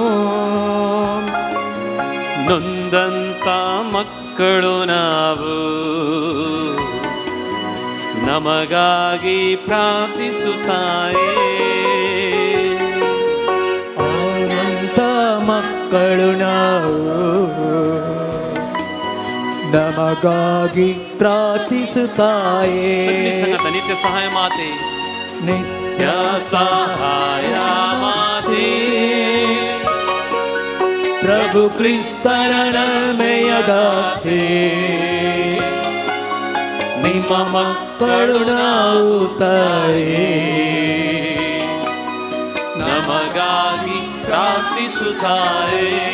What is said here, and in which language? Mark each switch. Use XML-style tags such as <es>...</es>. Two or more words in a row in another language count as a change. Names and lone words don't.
<kn>ನೊಂದಂತ ಮಕ್ಕಳು ನಾವು ನಮಗಾಗಿ ಪ್ರಾರ್ಥಿಸುತ್ತಾಯೇ. ಅನಂತ ಮಕ್ಕಳು ನಾವು ನಮಗಾಗಿ ಪ್ರಾರ್ಥಿಸುತ್ತಾಯೇ</kn> <mr>सगळी सांगा नित्य सहाय माते</mr> <kn>ನಿತ್ಯ</kn> <mr>सहाय माते</mr> <kn>ಪ್ರಭು ಕ್ರಿಸ್ತರ ನಲ್ಮೆಯದಾತೆ ನಿಮ್ಮ ಮಕ್ಕಳು ನಾವು ತಾಯೇ ನಮಗಾಗಿ ಪ್ರಾರ್ಥಿಸುತ್ತಾರೆ</kn>